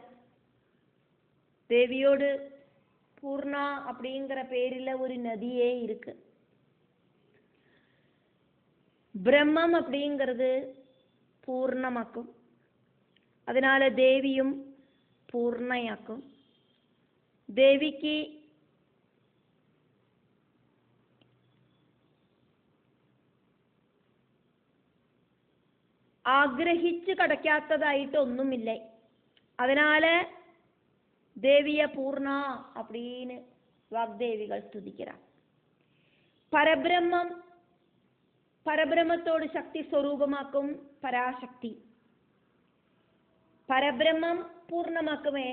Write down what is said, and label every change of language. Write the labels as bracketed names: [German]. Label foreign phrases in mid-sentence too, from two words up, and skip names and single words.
[Tamil] தேவியோடு பூர்ணா அப்படிங்கிற பேரில் ஒரு நதியே இருக்கு. பிரம்மம் அப்படிங்கிறது பூர்ணமாக்கும். அதனால தேவியும் பூர்ணையாக்கும். [Malayalam] தேவிக்கு ആഗ്രഹിച്ച് കടക്കാത്തതായിട്ട് ഒന്നുമില്ല. [Tamil] அதனால தேவிய பூர்ணா அப்படின்னு வாக்தேவிகள் ஸ்துதிக்கிறார். பரபிரம்மம் பரபிரம்மத்தோடு சக்தி ஸ்வரூபமாக்கும் பராசக்தி. பரபிரம்மம் பூர்ணமாக்குமே.